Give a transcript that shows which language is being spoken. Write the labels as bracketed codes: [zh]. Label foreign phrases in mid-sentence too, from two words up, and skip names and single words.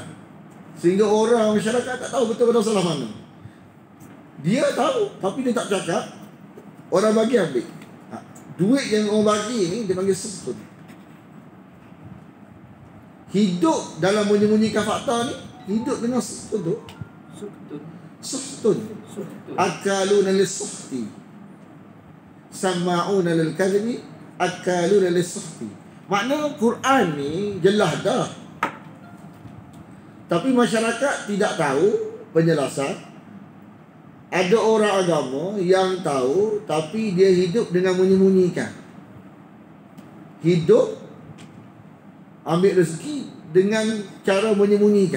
[ms] Sehingga orang masyarakat tak tahu betul-betul salah mana. Dia tahu, tapi dia tak cakap. Orang bagi ambil. Duit yang orang bagi ni dia panggil suhtun. Hidup dalam menyembunyikan fakta ni, hidup dengan suhtun tu. [ar] سحت. أكالون للسحت. سماعون للكذب، أكالون للسحت. [ms] Makna Quran ni jelas dah. Tapi masyarakat tidak tahu penjelasan. Ada orang agama yang tahu, tapi dia hidup dengan menyembunyikan. Hidup ambil rezeki, dengan cara menyembunyikan.